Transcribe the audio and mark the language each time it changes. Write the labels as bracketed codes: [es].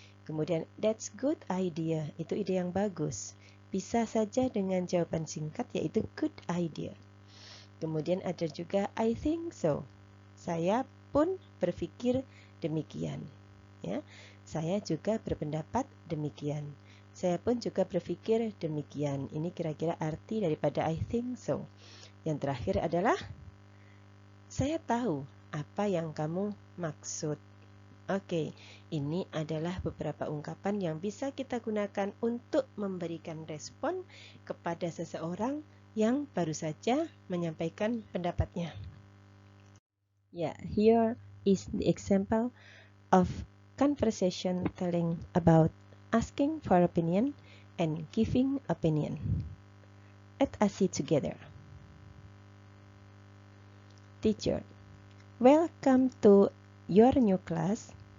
[id] Kemudian, [en] "That's good idea." [id] Itu ide yang bagus. Bisa saja dengan jawaban singkat, yaitu [en] good idea. [id] Kemudian ada juga [en] "I think so." [id] Saya pun berpikir demikian. Ya, saya juga berpendapat demikian. Saya pun juga berpikir demikian. Ini kira-kira arti daripada [en] I think so. [id] Yang terakhir adalah saya tahu apa yang kamu maksud. Oke, ini adalah beberapa ungkapan yang bisa kita gunakan untuk memberikan respon kepada seseorang yang baru saja menyampaikan pendapatnya. [en] Ya, here is the example of conversation telling about asking for opinion and giving opinion. Let us see together. Teacher, welcome to your new class.